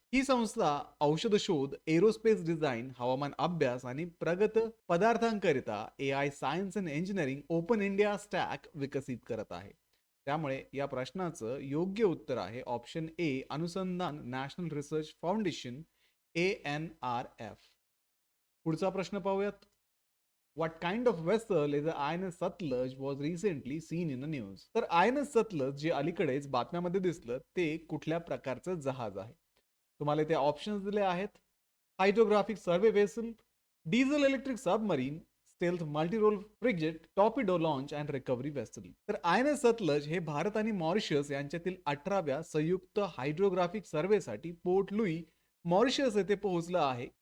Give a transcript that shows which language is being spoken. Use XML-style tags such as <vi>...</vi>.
<mr>ही संस्था औषध शोध, एरोस्पेस डिझाईन, हवामान अभ्यास आणि प्रगत पदार्थांकरिता AI science and engineering open India stack विकसित करत आहे. त्यामुळे या प्रश्नाचं योग्य उत्तर आहे ऑप्शन ए, अनुसंधान नॅशनल रिसर्च फाउंडेशन, ANRF. पुढचा प्रश्न पाहूयात.</mr> <en>What kind of vessel is the INS Satluj was recently seen in the news?</en> <mr>तर INS Satluj जे अलीकडेच बातम्यामध्ये दिसलं ते कुठल्या प्रकारचं जहाज आहे. तुम्हाला इथे ऑप्शन्स दिले आहेत, hydrographic survey vessel, diesel electric submarine, stealth multirole frigate, torpedo launch and recovery vessel. तर INS सतलज हे भारत आणि मॉरिशस यांच्यातील 18व्या संयुक्त हायड्रोग्राफिक सर्वेसाठी पोर्ट लुई, मॉरिशस येथे पोहोचलं आहे.</mr>